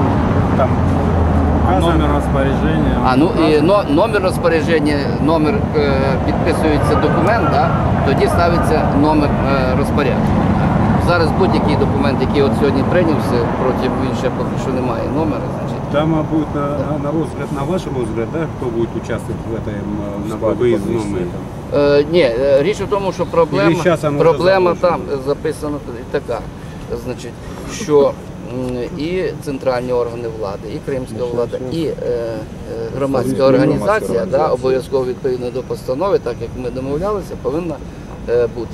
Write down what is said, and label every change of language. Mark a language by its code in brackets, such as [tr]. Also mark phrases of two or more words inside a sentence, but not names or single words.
[uk] Номер розпорядження. Номер розпорядження, підписується документ, тоді ставиться номер розпорядження. Зараз будь-який документ, який сьогодні прийнявся, проти він ще поки що немає номера. [ru] Там будет [uk] на ваш розгляд, [ru] кто будет участвовать в этом выездном? [uk] Ні, річ у тому, що проблема там записана така, значить, що і центральні органи влади, і кримська влада, і громадська організація, обов'язково відповідно до постанови, так як ми домовлялися, повинна бути.